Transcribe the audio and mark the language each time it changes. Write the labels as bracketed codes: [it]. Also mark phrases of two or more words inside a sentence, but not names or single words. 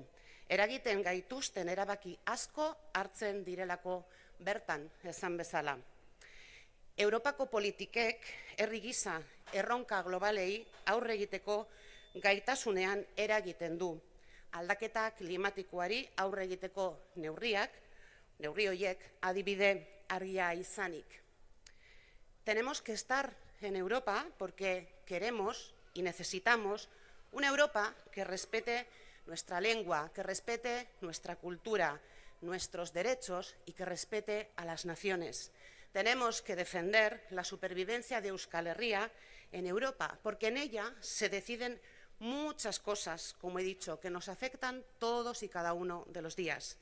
[eu] Eragiten gaituzten erabaki asko hartzen direlako bertan esan bezala. Europako politikek herri gisa erronka globalei aurre egiteko gaitasunean eragiten du. Aldaketa klimatikoari aurre egiteko neurri horiek adibide argia izanik. [es] Tenemos que estar en Europa porque queremos y necesitamos una Europa que respete nuestra lengua, que respete nuestra cultura, nuestros derechos y que respete a las naciones. Tenemos que defender la supervivencia de Euskal Herria en Europa, porque en ella se deciden muchas cosas, como he dicho, que nos afectan todos y cada uno de los días.